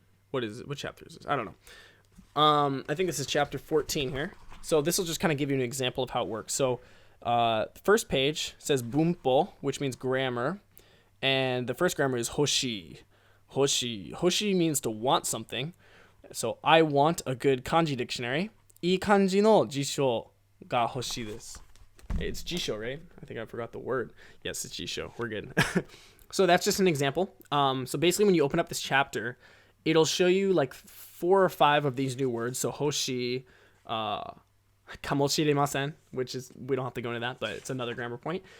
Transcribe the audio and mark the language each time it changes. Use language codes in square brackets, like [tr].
[en] What is it? What chapter is this? I don't know. I think this is chapter 14 here. So this will just kind of give you an example of how it works. So the first page says bunpo, which means grammar. And the first grammar is hoshi. Hoshi. Hoshi means to want something. So I want a good kanji dictionary. [ja] いい感じの辞書が欲しいです. [en] It's jisho, right? I think I forgot the word. Yes, it's jisho. We're good. So that's just an example. So basically when you open up this chapter, it'll show you like 4 or 5 of these new words. So hoshi, kamoshiremasen, which is, we don't have to go into that, but it's another grammar point.